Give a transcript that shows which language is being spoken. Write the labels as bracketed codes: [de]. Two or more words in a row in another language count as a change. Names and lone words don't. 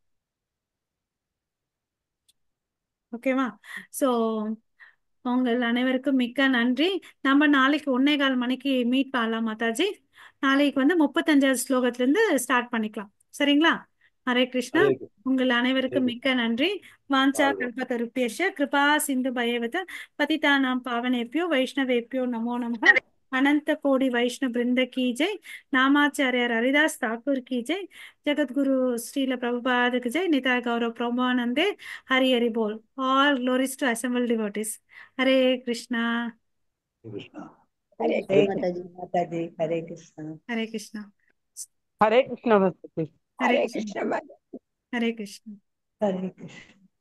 [ta] ஓகேவா, சோ உங்கள் அனைவருக்கும் மிக்க நன்றி. நம்ம நாளைக்கு 1:15 மணிக்கு மீட் பண்ணலாம் மாதாஜி. நாளைக்கு வந்து 35வது ஸ்லோகத்துல இருந்து ஸ்டார்ட் பண்ணிக்கலாம். சரிங்களா, ஹரே கிருஷ்ணா. ஹரே கிருஷ்ணா. உங்கள் ஹரே அனைவருக்கும் மிக்க கிருஷ்ணா. நன்றி. வாஞ்சா வாழ்க. [sa] कल्पतरुभ्यश्च कृपा सिन्धुभ्य एव च पतितानां पावनेभ्यो वैष्णवेभ्यो नमो नमः. [hi] अनंत कोटि वैष्णव वृंद की जय. नामाचार्य हरिदास ठाकुर की जय. जगत गुरु श्रील प्रभुपाद की जय. निताय गौरव प्रभुआनंदे. हरि हरि बोल. [en] All glories to assembled devotees. [hi] हरे कृष्णा. [ta] கிருஷ்ணா. [hi] हरे हरे कृष्ण कृष्ण माताजी. माताजी, हरे कृष्ण। हरे कृष्णा. हरे कृष्ण माताजी. हरे हरे कृष्णा. कृष्ण माता। हरे कृष्णा. हरे कृष्ण।